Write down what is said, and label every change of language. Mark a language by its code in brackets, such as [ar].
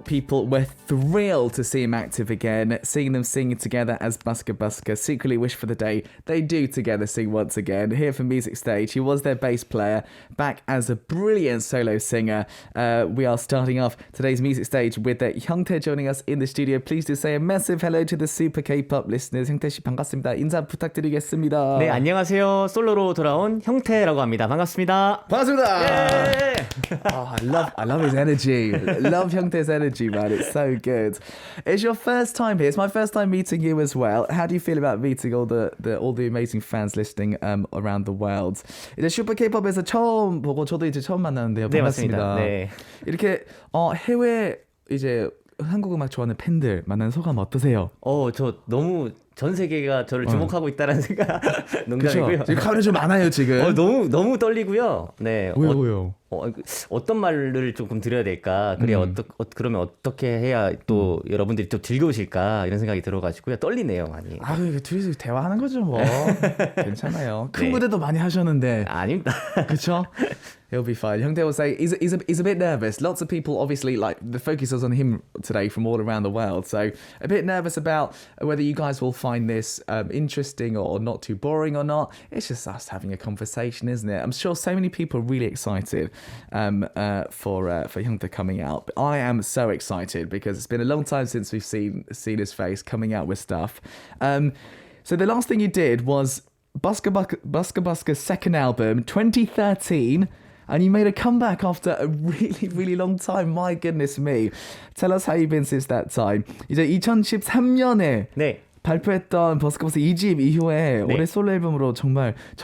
[en] People were thrilled to see him active again, seeing them singing together as Busker. Secretly wish for the day they do together sing once again. Here for Music Stage, he was their bass player, back as a brilliant solo singer. We are starting off today's Music Stage with hyungtae joining us in the studio. Please do say a massive hello to the super K-pop listeners. [ko] hyungtae 씨 반갑습니다. 인사 부탁드리겠습니다. 네, 안녕하세요. 솔로로 돌아온 형태라고 합니다. 반갑습니다. 반갑습니다. [en] Oh, I love his energy. Love hyungtae's energy, man. It's so good. It's your first time here. It's my first time meeting you as well. How do you feel about meeting all the amazing fans listening around the world? [ko] 이제 슈퍼 K-팝에서 처음 보고 저도 이제 처음 만나는데요. 반갑습니다. 네, 맞습니다. 네. 이렇게 해외 이제 한국 음악 좋아하는 팬들 만나는 소감 어떠세요? 저 너무 전 세계가 저를 주목하고 있다는 생각 농담이고요. 지금 카메라 좀 많아요 지금. 너무 떨리고요. 네. 왜요? 어떤 말을 조금 드려야 될까? 그래야 그러면 어떻게 해야 또 여러분들이 또 즐거우실까? 이런 생각이 들어가지고요. 떨리네요 많이. 둘이서 대화하는 거죠 뭐. 괜찮아요. 큰 네. 무대도 많이 하셨는데. 아닙니다. 그렇죠? [en] He'll be fine. hyungtae will say he's a bit nervous. Lots of people obviously like the focus is on him today from all around the world. So a bit nervous about whether you guys will find this interesting or not too boring or not. It's just us having a conversation, isn't it? I'm sure so many people are really excited for hyungtae coming out. But I am so excited because it's been a long time since we've seen his face coming out with stuff. So the last thing you did was Busker's second album, 2013. And you made a comeback after a really, really long time. My goodness me. Tell us how you've been since that time. [ko] 이제 2013년에 네. 발표했던 버스커버스 2집 이후에 네. 올해 솔로 앨범으로 정말